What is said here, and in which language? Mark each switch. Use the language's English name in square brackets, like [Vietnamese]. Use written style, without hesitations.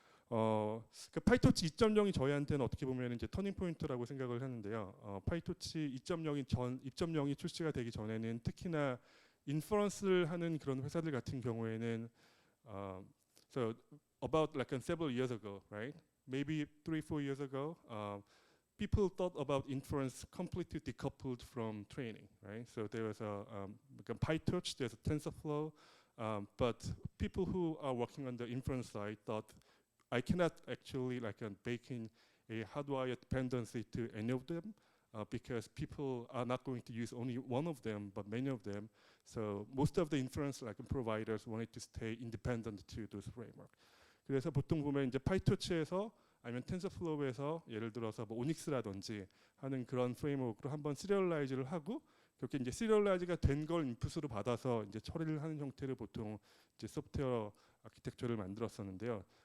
[Korean] 그 파이토치 2.0이 저희한테는 어떻게 보면 이제 터닝 포인트라고 생각을 하는데요. 파이토치 2.0이 출시가 되기 전에는 특히나 인퍼런스를 하는 그런 회사들 같은 경우에는 [English] so about like several years ago, right? Maybe 3-4 years ago, people thought about inference completely decoupled from training, right? So there was like PyTorch, there's a TensorFlow, but people who are working on the inference side thought I cannot actually bake in a hardwire dependency to any of them because people are not going to use only one of them, but many of them. So most of the inference providers wanted to stay independent to those framework. [Korean] 그래서 보통 보면 이제 파이토치에서 아니면 텐서플로우에서 예를 들어서 뭐 오닉스라든지 하는 그런 프레임워크로 한번 시리얼라이즈를 하고 그렇게 이제 시리얼라이즈가 된 걸 인풋으로 받아서 이제 처리를 하는 형태를 보통 이제 소프트웨어 아키텍처를 만들었었는데요.